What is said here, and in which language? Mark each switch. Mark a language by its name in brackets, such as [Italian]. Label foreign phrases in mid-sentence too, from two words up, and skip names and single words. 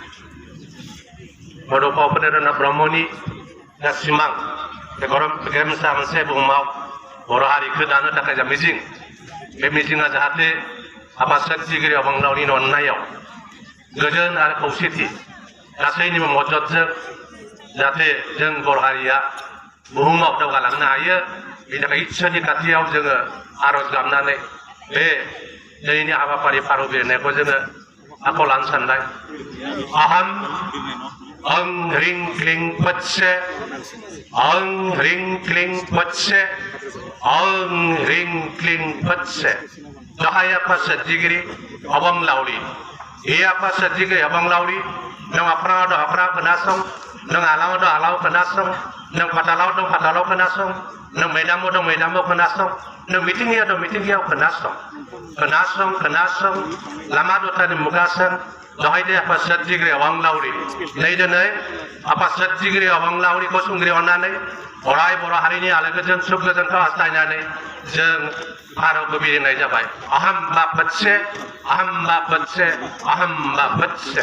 [Bodo] बड'फा उपेन्द्रनाथ ब्रह्मनि सिमां गेरेमसा मोनसे बुहुमाव बर' हारिखौ दानो थाखाय जा मिजिं बे मिजिंआ जाहाथे आफा सोरजिगिरि अबंलावरिनि अननायाव गोजोन आरो खौसेथि गासैनिबो मददजों जाहाथे जों बर' हारिया बुहुमाव दावगालांनो हायो बेनि थाखाय इसोरनि खाथियाव जोङो आरज गाबनानै बे दिनैनि हाबाफारि फारौ बिरनायखौ जोङो आखायाव लानो सानबाय आहम [Sanskrit] ओं ह्रीं क्लीं पत्से ओं ह्रीं क्लीं पत्से ओं ह्रीं क्लीं पत्से [Bodo] गाहाय आफा सोरजिगिरि अबंलावरि हे आफा सोरजिगिरि अबंलावरि नों अख्राङाव दं अख्राङाव खोनासं नों आलाङाव दं आलाङाव खोनासं नों फातालाव दं फातालाव खोनासं नों मैदामाव दं मैदामाव खोनासं नों मिथिंगायाव दं मिथिंगायाव खोनासं खोनासं खोनासं लामा दथानि मुगासन दहाय दे आफा सोरजिगिरि अबंलावरि नै दिनै आफा सोरजिगिरि अबंलावरिखौ सुंग्रि अननानै अराय बर' हारिनि आलो गोजोन सुख गोजोनखौ हास्थायनानै जों भारतखौ बिलिरनाय जाबाय आहम बा पत्से आहम बा पत्से आहम बा पत्से